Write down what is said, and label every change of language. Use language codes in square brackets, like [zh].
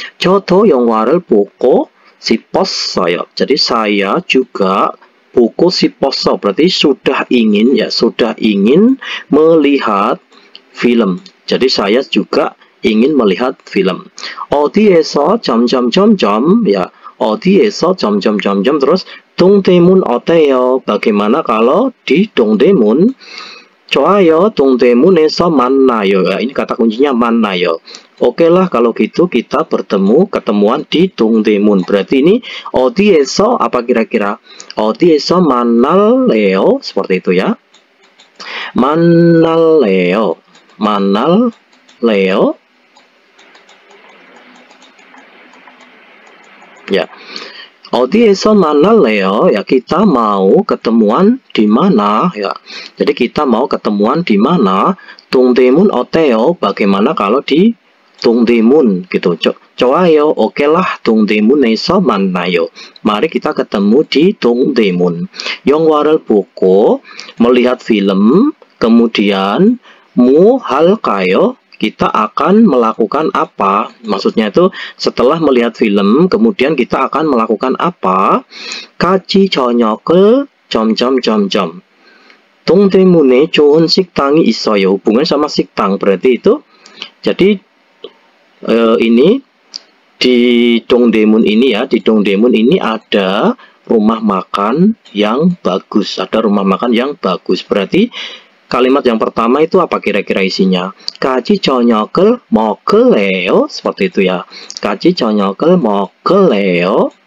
[ko] 저도 영화를 보고 싶었어요. [id] Jadi saya juga [ko] 보고 싶었어 [id] berarti sudah ingin ya, sudah ingin melihat film. Jadi saya juga ingin melihat film. [ko] 어디에서 점점점점 ya, 어디에서 점점점점 terus 동대문 어때요? [id] Bagaimana kalau di 동대문? [ko] 좋아요, 동대문에서 만나요. [id] Ya, ini kata kuncinya 만나요. Oke lah kalau gitu kita ketemuan di 동대문. Berarti ini 어디에서 apa kira-kira? [ko] 어디에서 만날래요? [id] Seperti itu ya. [ko] 만날래요. 만날래요. Ya. 어디에서 만날래요? [id] Ya, kita mau ketemuan di mana ya. Jadi kita mau ketemuan di mana? [ko] 동대문 어때요? [id] Bagaimana kalau di 동대문 gitu. 좋아요. Oke lah, [ko] 동대문에서 만나요. [id] Mari kita ketemu di 동대문. [ko] 영화를 보고 [id] melihat film, kemudian [ko] 뭐 할까요? [id] Kita akan melakukan apa? Maksudnya itu setelah melihat film, kemudian kita akan melakukan apa? [ko] 같이 저녁을 점점점점. 동대문에 좋은 식당이 있어요. [id] Hubungan sama 식당 berarti itu. Jadi ini di 동대문 ini ya, di 동대문 ini ada rumah makan yang bagus. Ada rumah makan yang bagus. Berarti kalimat yang pertama itu apa kira-kira isinya? [ko] 같이 저녁을 먹을래요? [id] Seperti itu ya. [ko] 같이 저녁을 먹을래요?